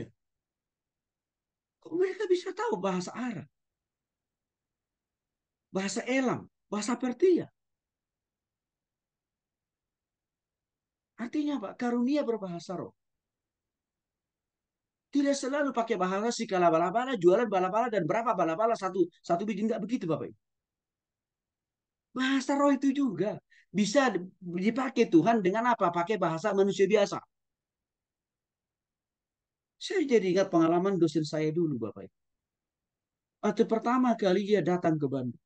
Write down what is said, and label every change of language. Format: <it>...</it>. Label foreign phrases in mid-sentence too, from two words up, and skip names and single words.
<id>Kok mereka bisa tahu bahasa Arab, bahasa Elam, bahasa Pertia? Artinya Pak, karunia berbahasa roh. Tidak selalu pakai bahasa si kala bala-bala, jualan bala-bala dan berapa bala-bala satu satu biji, enggak begitu Bapak. Bahasa roh itu juga bisa dipakai Tuhan dengan apa? Pakai bahasa manusia biasa. Saya jadi ingat pengalaman dosen saya dulu Bapak. Waktu pertama kali dia datang ke Bandung.</id>